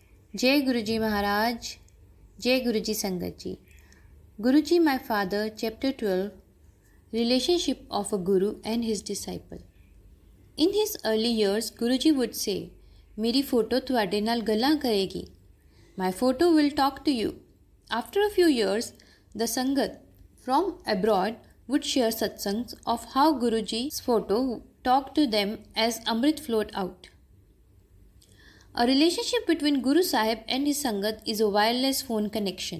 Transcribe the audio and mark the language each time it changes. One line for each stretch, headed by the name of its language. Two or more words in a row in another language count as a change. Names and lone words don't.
Punjabi: ਜੈ ਗੁਰੂਜੀ ਮਹਾਰਾਜ, ਜੈ ਗੁਰੂਜੀ ਸੰਗਤ ਜੀ.
English: Guruji my father, chapter 12, Relationship of a Guru and his disciple. In his early years, Guruji would say,
Punjabi: ਮੇਰੀ ਫੋਟੋ ਤੁਹਾਡੇ ਨਾਲ ਗੱਲਾਂ ਕਰੇਗੀ.
English: My photo will talk to you. After a few years, the Sangat from abroad would share satsangs of how Guruji's photo talked to them as Amrit flowed out. A relationship between Guru Sahib and his Sangat is a wireless phone connection.